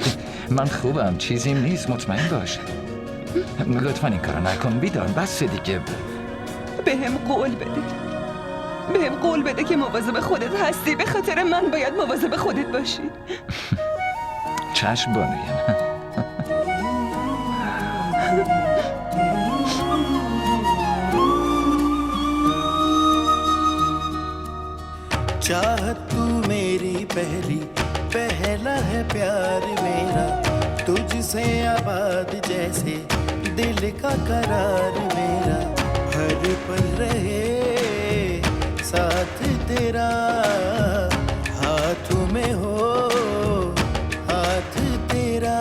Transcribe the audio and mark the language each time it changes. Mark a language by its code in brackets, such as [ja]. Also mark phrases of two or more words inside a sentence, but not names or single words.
[fa] من خوبم، چیزیم نیست، مطمئن باش. لطفاً این کارو نکن ویدا، بس دیگه. بهم قول بده که مواظب خودت هستی. به خاطر من باید مواظب خودت باشی. چشم بانویم. [hi] चाहत तू मेरी पहला है प्यार मेरा, तुझसे आबाद जैसे दिल का करार मेरा, हर पल रहे साथ तेरा, हाथों में हो हाथ तेरा।